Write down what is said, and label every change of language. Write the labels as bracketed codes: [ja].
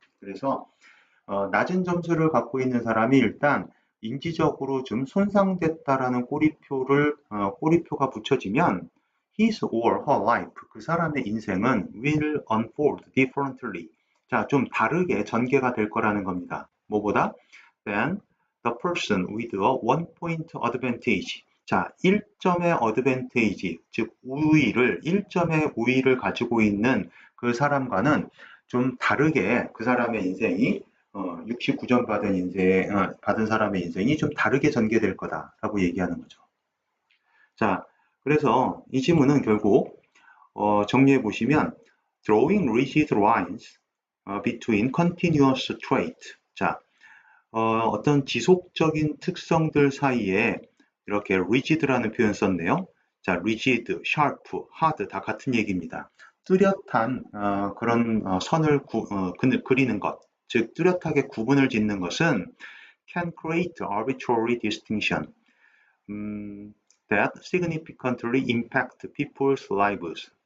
[ko] 그래서 낮은 점수를 갖고 있는 사람이 일단 인지적으로 좀 손상됐다라는 꼬리표가 붙여지면 [en] his or her life, [ko] 그 사람의 인생은 [en] will unfold differently. [ko] 자, 좀 다르게 전개가 될 거라는 겁니다. 뭐보다? [en] than the person with a 1-point advantage. [ko] 자, 1점의 어드밴테이지, 즉 1점의 우위를 가지고 있는 그 사람과는 좀 다르게 그 사람의 인생이 69점 받은 사람의 인생이 좀 다르게 전개될 거다라고 얘기하는 거죠. 자, 그래서 이 지문은 결국 정리해 보시면 [en] drawing rigid lines between continuous trait. [ko] 자, 어떤 지속적인 특성들 사이에 이렇게 rigid라는 표현 썼네요. 자, rigid, sharp, hard 다 같은 얘기입니다. 뚜렷한 그런 선을 그리는 것, 즉 뚜렷하게 구분을 짓는 것은 [en] can create arbitrary distinction that significantly impact people's lives.